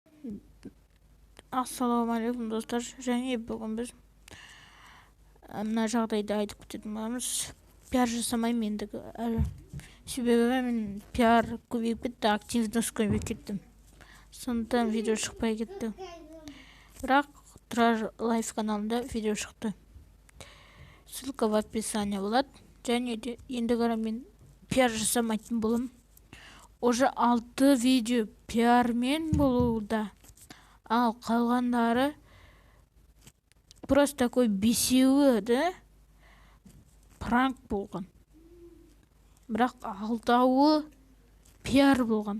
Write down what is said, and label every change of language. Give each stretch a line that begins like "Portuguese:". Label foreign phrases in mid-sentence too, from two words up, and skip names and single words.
Kazakh: Ассалаумағалейкум достар, және бүгін біз мына жағдайды айтып кететін боламыз. Пиар жасамаймын ендігі. Себебі мен пиар көбейіп кетті, активность көбейіп кетті. Сондықтан видео шықпай кетті. Бірақ Тұрар лайф каналында видео шықты.
Russian: Ссылка в описании болады.
Kazakh: Және де ендігі мен пиар жасамайтын болым. Уже 6 видео пиармен болуда. Ал қалғандары
Russian: просто такой
Kazakh: бесеуі, да? Пранк болған. Бірақ 6-ы пиар болған.